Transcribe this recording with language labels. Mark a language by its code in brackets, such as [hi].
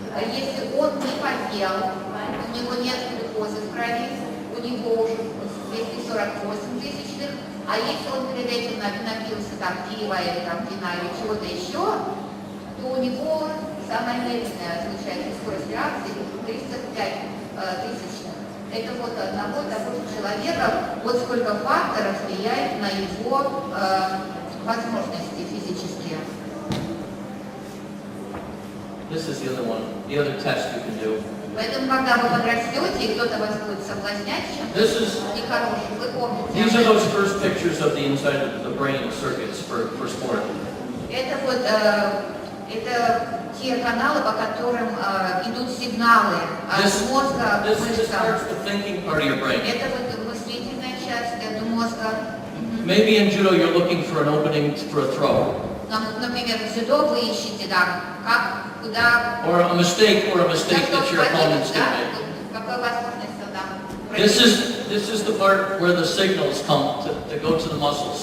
[ru] Если он не поел, у него нет глюкозы в крови, у него уже 248 тысячных, а если он перед этим напился там пива или там вина или чего-то еще, то у него самая медленная случается скорость реакции 305 тысячных. Это вот одного того же человека, вот сколько факторов влияет на его возможности физические. [en] This is the other one, the other test you can do. [ru] Поэтому, когда вы подрастете, и кто-то вас будет соблазнять чем-то нехорошим, вы помните. [en] These are those first pictures of the inside of the brain circuits for sport. [ru] Это вот это те каналы, по которым идут сигналы от мозга к мышцам. Это вот мыслительная часть мозга. [en] Maybe in judo you're looking for an opening for a throw. [ru] Например, в дзюдо вы ищете, да, как, куда... [en] Or a mistake that your opponents can make. [ru] Какой возможность там? [en] This is the part where the signals come to go to the muscles.